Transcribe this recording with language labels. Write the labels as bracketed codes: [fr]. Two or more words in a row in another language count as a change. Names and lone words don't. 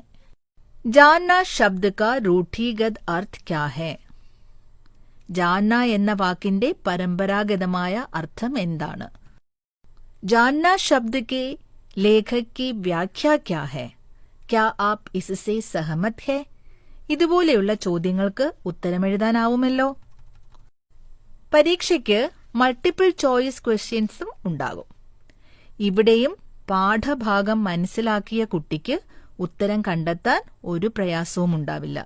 [hi] जानना शब्द का रूढ़िगत अर्थ क्या है? [ml] जानना എന്ന വാക്കിന്റെ പരമ്പരാഗതമായ അർത്ഥം എന്താണ്? [hi] जानना शब्द के लेखक की व्याख्या क्या है? क्या आप इससे सहमत है? [ml] ഇതുപോലെയുള്ള ചോദ്യങ്ങൾക്ക് ഉത്തരമെഴുതാനാവുമല്ലോ. പരീക്ഷയ്ക്ക് [en] multiple choice questions [ml] ഉണ്ടാകും. ഇവിടെയും പാഠഭാഗം മനസ്സിലാക്കിയ കുട്ടിക്ക് ഉത്തരം കണ്ടെത്താൻ ഒരു പ്രയാസവും ഉണ്ടാവില്ല.